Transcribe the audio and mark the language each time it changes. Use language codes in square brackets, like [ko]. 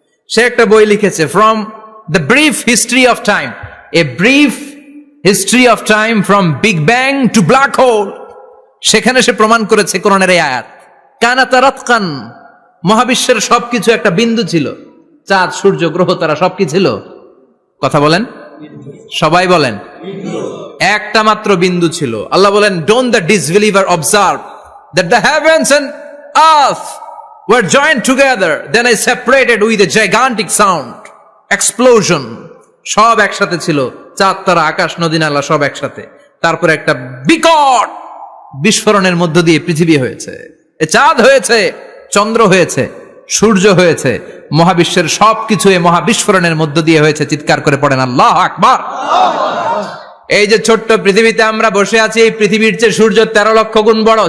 [bn] সে একটা বই লিখেছে from the brief history of time, a brief history of time from big bang two black hole. সেখানে সে প্রমাণ করেছে কোরআনের এই আয়াত, কানাতা রাতকান, মহাবিশ্বের সবকিছু একটা বিন্দু ছিল। চাঁদ, সূর্য, গ্রহ, তারা সবকিছু ছিল। কথা বলেন, সবাই বলেন, একটা মাত্র বিন্দু ছিল। আল্লাহ বলেন [en] Don't the disbeliever observe that the heavens and earth were joined together, then I separated with a gigantic sound, explosion. [bn] সব একসাথে ছিল, চাঁদ, তারা, আকাশ, নদী, নালা সব একসাথে। তারপর একটা বিকট বিস্ফোরণের মধ্য দিয়ে পৃথিবী হয়েছে, চাঁদ হয়েছে, চন্দ্র হয়েছে, সূর্য হয়েছে, মহাবিশ্বের সবকিছু এই মহাবিস্ফোরণের মধ্য দিয়ে হয়েছে। চিৎকার করে পড়েন আল্লাহু আকবার। এই যে ছোট্ট পৃথিবীতে আমরা বসে আছি, এই পৃথিবীর চেয়ে সূর্য 13 লক্ষ গুণ বড়।